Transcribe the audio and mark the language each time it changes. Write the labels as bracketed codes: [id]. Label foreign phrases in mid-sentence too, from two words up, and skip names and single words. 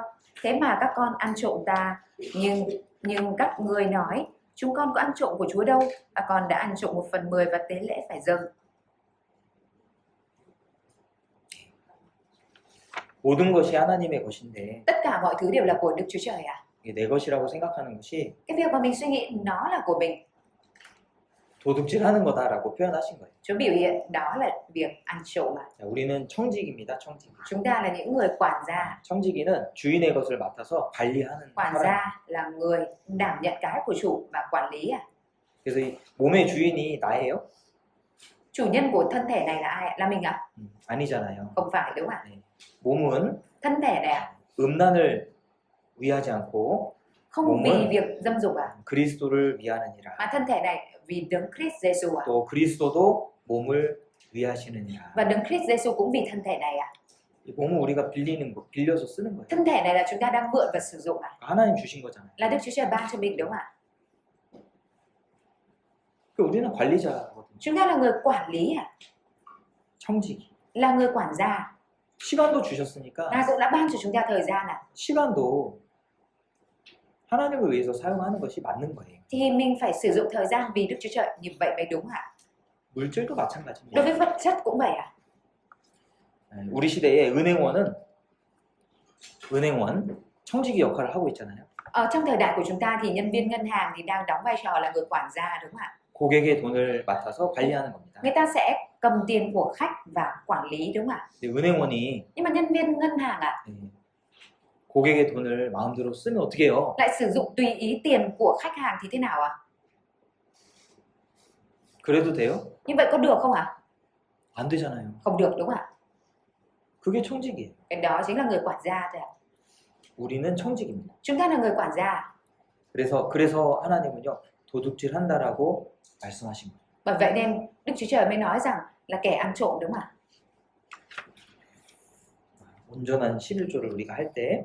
[vi] Thế mà các con ăn trộm ta. Nhưng các ngươi nói chúng con có ăn trộm của Chúa đâu, và con đã ăn trộm 1/10 và tế lễ phải dâng. [ko] 모든 것이 하나님의 것인데 [vi] Tất cả mọi thứ đều là của Đức Chúa Trời ạ. [ko] 이게 내 것이라고 생각하는 것이 [vi] Cái việc mà mình suy nghĩ nó là của mình [ko] 도둑질하는 거다라고 표현하신 거예요. [vi] Chúa biểu hiện đó là việc ăn trộm mà. [ko] 자, 우리는 청직입니다. 청직. [vi] Chúng ta là những người quản gia. [ko] 청지기는 주인의 것을 맡아서 관리하는 [vi] Quản [ko] 사람. [vi] gia là người đảm nhận cái của chủ và quản lý à. [ko] 그래서 이 몸의 주인이 나예요? [vi] Chủ nhân của thân thể này là ai? Là mình à? [ko] 아니잖아요. [vi] Không phải đúng không ạ? [ko] 몸은 [vi] Thân thể này à? [ko] 음란을 위하지 않고 [vi] Không vì [ko] 몸은 [vi] việc dâm dục à? [ko] 그리스도를 위하느니라. [vi] Mà thân thể này vì đấng Christ Giêsu à? [ko] 또 그리스도도 몸을 위하시느니라. [vi] Và đấng Christ Giêsu cũng vì thân thể này à? [ko] 이 몸은 우리가 빌리는 거, 빌려서 쓰는 거예요. [vi] Thân thể này là chúng ta đang mượn và sử dụng à? [ko] 하나님 주신 거잖아요. [vi] Là Đức Chúa Trời ban cho mình đúng không ạ? [ko] 그 우리는 관리자거든요. [vi] Chúng ta là người quản lý à? [ko] 청지기. [vi] Là người quản gia. [ko] 시간도 주셨으니까 [vi] Ngài cũng đã ban cho chúng ta thời gian à? [ko] 시간도 하나님을 위해서 사용하는 것이 맞는 거예요. [vi] Thì mình phải sử dụng thời gian vì Đức Chúa Trời, như vậy mới đúng ạ. [ko] 물질도 마찬가지입니다. [vi] Đối với vật chất cũng vậy à? [ko] 우리 시대에 은행원 청지기 역할을 하고 있잖아요. [vi] Ở trong thời đại của chúng ta thì nhân viên ngân hàng thì đang đóng vai trò là người quản gia đúng không ạ? [ko] 고객의 돈을 맡아서 관리하는 겁니다. [vi] Người ta sẽ cầm tiền của khách và quản lý đúng không ạ? [ko] 근데 은행원이 [vi] Nhưng mà nhân viên ngân hàng ạ, [ko] 고객의 돈을 마음대로 쓰면 어떻게 해요? [vi] lại sử dụng tùy ý tiền của khách hàng thì thế nào ạ? [ko] 그래도 돼요? [vi] Như vậy có được không ạ? [ko] 안 되잖아요. [vi] Không được đúng không ạ? [ko] 그게 청직이에요. [vi] Cái đó chính là người quản gia thôi ạ. [ko] 우리는 청직입니다. [vi] Chúng ta là người quản gia. [ko] 그래서 하나님은요 도둑질 한다라고 말씀하신 거예요. [vi] Bởi vậy nên Đức Chúa Trời mới nói rằng là kẻ ăn trộm đúng không ạ? [ko] 온전한 11조를 우리가 할 때